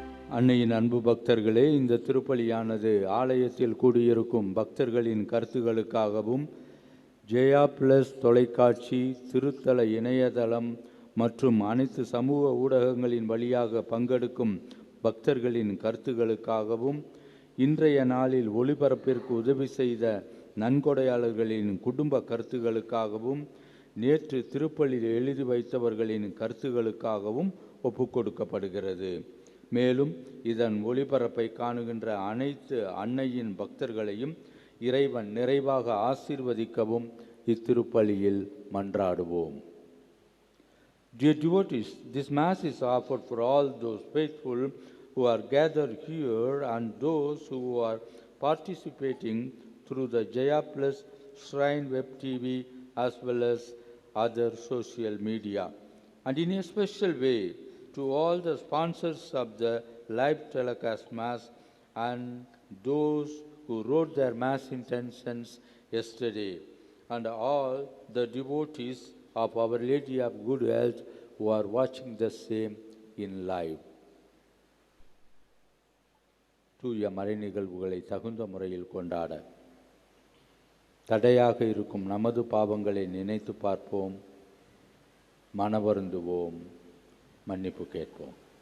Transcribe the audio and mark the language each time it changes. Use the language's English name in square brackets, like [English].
[Tamil] அன்னையின் அன்பு பக்தர்களே, இந்த திருப்பலியானது ஆலயத்தில் கூடியிருக்கும் பக்தர்களின் கருத்துகளுக்காகவும் ஜெயா பிளஸ் தொலைக்காட்சி, திருத்தல இணையதளம் மற்றும் அனைத்து சமூக ஊடகங்களின் வழியாக பங்கெடுக்கும் பக்தர்களின் கருத்துகளுக்காகவும், இன்றைய நாளில் ஒளிபரப்பிற்கு உதவி செய்த நன்கொடையாளர்களின் குடும்ப கருத்துகளுக்காகவும், நேற்று திருப்பலியில் எழுதி வைத்தவர்களின் கருத்துகளுக்காகவும் ஒப்புக்கொடுக்கப்படுகிறது. மேலும் இதன் ஒளிபரப்பை காணுகின்ற அனைத்து அன்னையின் பக்தர்களையும் இறைவன் நிறைவாக ஆசீர்வதிக்கவும் இத்திருப்பலியில் மன்றாடுவோம். [English] Dear devotees, this Mass is offered for all those faithful who are gathered here and those who are participating through the Jaya Plus Shrine Web TV as well as other social media. And in a special way, to all the sponsors of the live telecast Mass and those who wrote their Mass intentions yesterday, and all the devotees of Our Lady of Good Health who are watching the same in live. [Tamil] தூய மறை நிகழ்வுகளை தகுந்த முறையில் கொண்டாட தடையாக இருக்கும் நமது பாவங்களை நினைத்து பார்ப்போம், மனவருந்துவோம், மன்னிப்பு கேட்போம்.